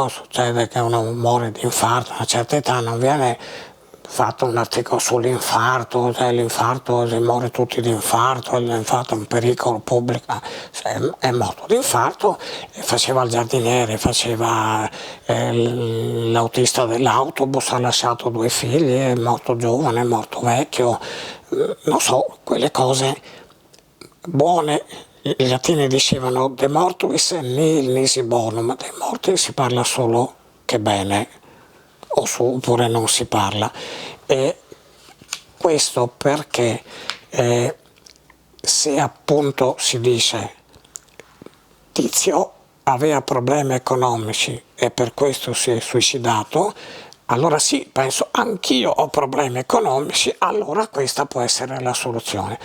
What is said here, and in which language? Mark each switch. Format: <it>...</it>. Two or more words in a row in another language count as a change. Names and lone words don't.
<it>Succede che uno muore di infarto a una certa età, non viene fatto un articolo sull'infarto, cioè l'infarto, si muore tutti di infarto, l'infarto è un pericolo pubblico, è morto di infarto, faceva il giardiniere, faceva l'autista dell'autobus, ha lasciato 2 figli, è morto giovane, è morto vecchio, non so, quelle cose buone. I latini dicevano</it> <la>de mortuis nihil nisi bonum,</la> <it>dei morti si parla solo che bene, oppure non si parla. E questo perché se appunto si dice Tizio aveva problemi economici e per questo si è suicidato, allora sì, penso anch'io ho problemi economici, allora questa può essere la soluzione.</it>